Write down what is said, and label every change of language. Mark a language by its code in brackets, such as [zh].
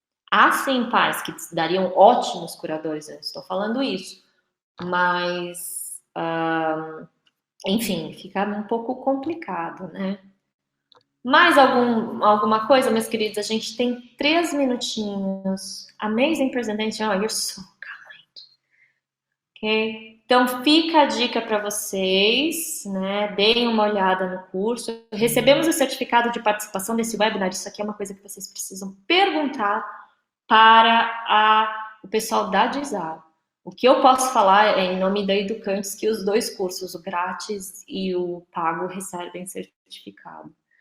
[pt] Há sim pais que dariam ótimos curadores, eu não estou falando isso, mas enfim, fica um pouco complicado, né? Mais alguma coisa, meus queridos? A gente tem 3 minutinhos. [en] Amazing presentation. Oh, you're so kind. [pt] Ok? Então, fica a dica para vocês, né? Deem uma olhada no curso. Recebemos o certificado de participação desse webinar. Isso aqui é uma coisa que vocês precisam perguntar para o pessoal da Dizal. O que eu posso falar é em nome da Educantes que os 2 cursos, o grátis e o pago, recebem certificado.